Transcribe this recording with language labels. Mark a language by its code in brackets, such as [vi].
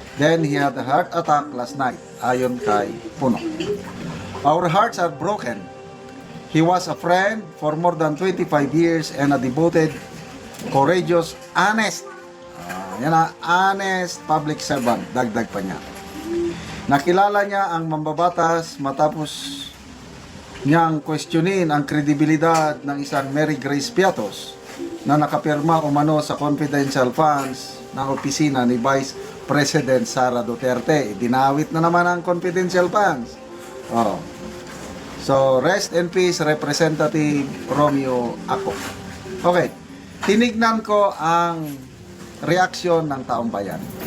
[en] Then he had a heart attack last night, [tl] ayon kay Puno. [en] Our hearts are broken. He was a friend for more than 25 years and a devoted, courageous, honest, honest public servant, [tl] dagdag pa niya. Nakilala niya ang mambabatas matapos niyang questionin ang kredibilidad ng isang Mary Grace Piatos na nakapirma umano sa confidential funds ng opisina ni Vice President Sara Duterte. Dinawit na naman ang confidential funds. [en] So, rest in peace, Representative Romeo Acop. Okay. [tl] Tinignan ko ang reaksyon ng taong bayan.